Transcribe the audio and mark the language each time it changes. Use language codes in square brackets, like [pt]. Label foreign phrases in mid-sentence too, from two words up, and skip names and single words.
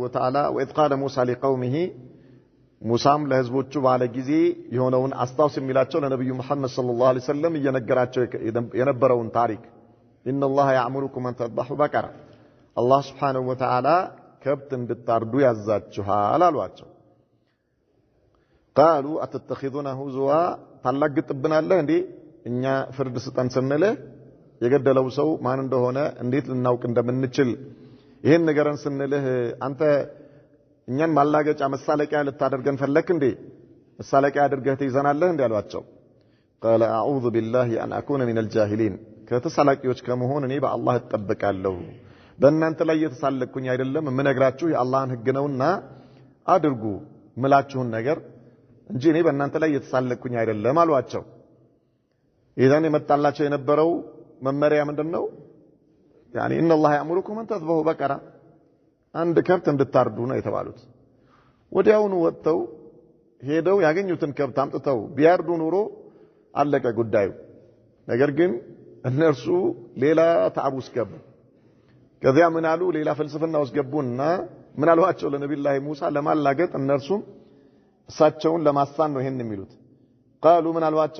[ar] وتعالى وإذ قال موسى لقومه [am] ሙሳም ለህዝቦቹ ባለ ጊዜ የሆነውን አስታውስ የሚላቸው ለነብዩ መሐመድ [ar] صلى الله عليه وسلم [am] እየነገራቸው የነበረውን ታሪክ [ar] إن الله يأمركم أن تذبحوا بقرة [am] አላህ [ar] سبحانه وتعالى [am] ከብት እንድታርዱ ያዛችኋል አሏቸው። [ar] قالوا أتتخذنا هزوا [am] ታላግጥብናለህ እንዴ? እኛ ፍርድ ስጠን ስንልህ የገደለው ሰው ማን እንደሆነ እንዴት ልናውቅ እንደምንችል ይሄን ነገርን ስንልህ አንተ እኛን ማላገጫ መሳለቂያ ልታደርገን ፈለክ እንዴ? መሳለቂያ አድርገህ ትይዘናለህ እንዴ አሏቸው። [ar] قال اعوذ بالله ان اكون من الجاهلين [am] ከተሳላቂዎች ከመሆን እኔ በአላህ እጠበቃለሁ። በእናንተ ላይ የተሳለቅኩኝ አይደለም የምነግራችሁ የአላህን ህግ ነውና አድርጉ ምላችሁን ነገር እንጂ እኔ በእናንተ ላይ የተሳለቅኩኝ አይደለም አሏቸው። ይሄን የመጣላቸው የነበረው መመሪያ ምንድነው? [ar] يعني ان الله يأمركم ان تذبحوا بقرة [am] አንድ ከብት እንድታርዱ ነው የተባሉት። ወዲያውኑ ወጥተው ሄደው ያገኙትን ከብት አምጥተው ቢያርዱ ኑሮ አለቀ ጉዳዩ። ነገር ግን እነርሱ ሌላ ተዓብ ውስጥ ገቡ። ከዚያ ምን አሉ? ሌላ ፍልስፍና ውስጥ ገቡና ምን አሏቸው ለነብዩላህ ሙሳ ለማላገጥ እነርሱም እሳቸውን ለማሳን ነው ይሄን የሚሉት። ቃሉ ምን አሏቸው?